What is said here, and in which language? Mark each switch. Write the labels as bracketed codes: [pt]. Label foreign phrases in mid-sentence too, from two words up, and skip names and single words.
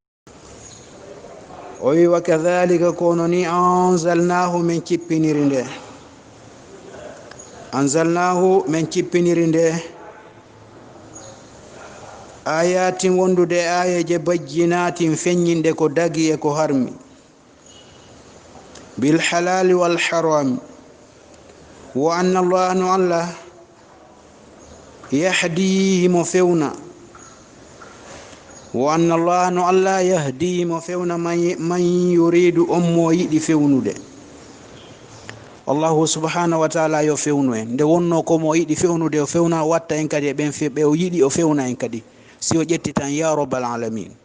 [ff] o wi [ar] وكذلك [ff] kono ni anzalnahu min cippiniri nde anzalnahu min cippiniri nde ayatin wondude ayaje bajjinatin feññinde ko dagi e ko harmi [ar] بالحلال والحرام وأن الله [ff] no allah yahdi mo fewna [ar] وأن الله [ff] no allah yahdi mo fewna [ar] من يريد [ff] on mo yiɗi fewnude allahu subhanahu wa taala yo fewnu en nde wonno ko mo yiɗi fewnude o fewna watta en kadi e ɓen ɓe o yiɗi o fewna en kadi si o ƴetti tan [ar] يا رب العالمين